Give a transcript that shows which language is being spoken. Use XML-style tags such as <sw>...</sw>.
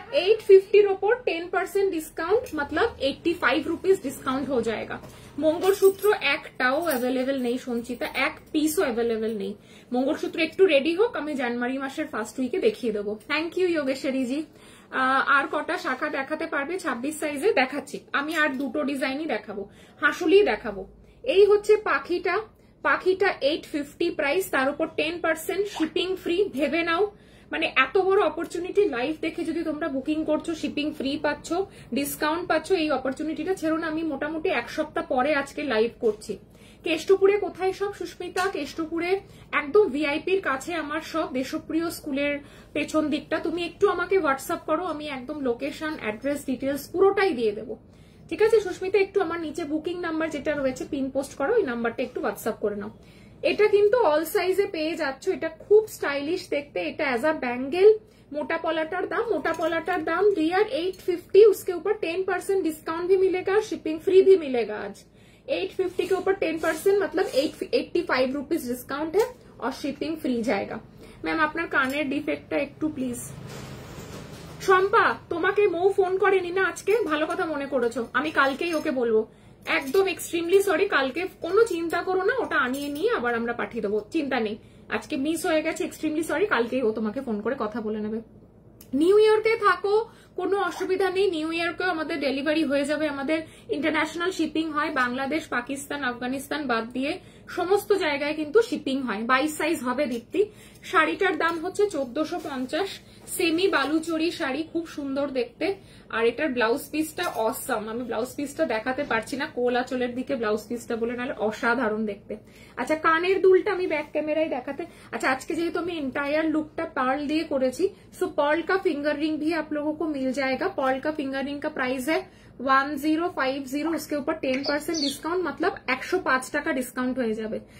<bn>850-র ওপর 10% ডিসকাউंट,</bn> <hi>मतलब 85 rupees discount हो जाएगा।</hi> <bn>মঙ্গলসূত্র একটাও অ্যাভেলেবেল নেই সঞ্চিতা, এক পিসও অ্যাভেলেবেল নেই। মঙ্গলসূত্র একটু রেডি হোক, আমি জানুয়ারি মাসের ফার্স্ট উইকে দেখিয়ে দেবো। থ্যাংক ইউ যোগেশ্বরী জি। আর কটা শাখা দেখাতে পারবে? 26 সাইজে দেখাচ্ছি আমি, আর দুটো ডিজাইনই দেখাবো, হাসুলি দেখাবো। এই হচ্ছে পাখিটা, পাখিটা 850 প্রাইস, তার উপর 10% শিপিং ফ্রি। ভেবে নাও, মানে এত বড় অপরচুনিটি লাইভ দেখে যদি তোমরা বুকিং করছো, শিপিং ফ্রি পাচ্ছ, ডিসকাউন্ট পাচ্ছ, এই অপরচুনিটিটা ছেড়ো না। আমি মোটামুটি এক সপ্তাহ পরে আজকে লাইভ করছি। কেষ্টপুরে কোথায় সব সুস্মিতা? কেষ্টপুরে একদম ভিআইপির কাছে আমার সব, দেশপ্রিয় স্কুলের পেছন দিকটা। তুমি একটু আমাকে হোয়াটসঅ্যাপ করো, আমি একদম লোকেশন, অ্যাড্রেস, ডিটেলস পুরোটাই দিয়ে দেবো। ঠিক আছে সুস্মিতা, একটু আমার নিচে বুকিং নাম্বার যেটা রয়েছে পিন পোস্ট করো, ওই নাম্বারটা একটু হোয়াটসঅ্যাপ করে নাও। এটা কিন্তু অল সাইজে পেয়ে যাচ্ছ, এটা খুব স্টাইলিশ দেখতে।</bn> <hi>এটা एज अ बैंगल, मोटा पलाटार दाम डियर 850। उसके ऊपर 10% डिस्काउंट भी मिलेगा, शिपिंग फ्री भी मिलेगा। आज 850 के ऊपर 10% मतलब 85 रुपीज डिस्काउंट है और शिपिंग फ्री जाएगा।</hi> <bn>मैम আপনার কানের ডিফেক্টটা একটু প্লিজ। শম্পা তোমাকে মৌ ফোন করেনি না আজকে? ভালো কথা মনে করেছো, আমি কালকেই ওকে বলবো। একদম এক্সট্রিমলি সরি, কালকে কোনো চিন্তা করো না, ওটা আনিয়ে নিয়ে আবার আমরা পাঠিয়ে দেবো, চিন্তা নেই। আজকে মিস হয়ে গেছে, এক্সট্রিমলি সরি, কালকেই ও তোমাকে ফোন করে কথা বলে নেবে। নিউ ইয়র্কে থাকো, কোনো অসুবিধা নেই, নিউ ইয়র্কেও আমাদের ডেলিভারি হয়ে যাবে। আমাদের ইন্টারন্যাশনাল শিপিং হয়, বাংলাদেশ, পাকিস্তান, আফগানিস্তান বাদ দিয়ে সমস্ত জায়গায় কিন্তু শিপিং হয়। 22 সাইজ হবে দীপ্তি। শাড়িটার দাম হচ্ছে 1450। সেমি বালুচরি শাড়ি, খুব সুন্দর দেখতে। আর এটার ব্লাউজ পিসটা অসাম, আমি ব্লাউজ পিসটা দেখাতে পারছি না, কোল আঁচলের দিকে ব্লাউজ পিসটা বলে, নাহলে অসাধারণ দেখতে। আচ্ছা কানের দুলটা আমি ব্যাক ক্যামেরায় দেখাতে। আচ্ছা আজকে যেহেতु আমি एंटायर लुकটা पार्ल দিয়ে করেছি,</bn> <hi>सो पर्ल का फिंगर रिंग भी आप लोगों को मिल जाएगा। पर्ल का फिंगर रिंग का प्राइस है 1050, उसके ऊपर 10% डिस्काउंट, मतलब 105</hi> <bn>টাকা ডিসকাউন্ট হয়ে যাবে।</bn>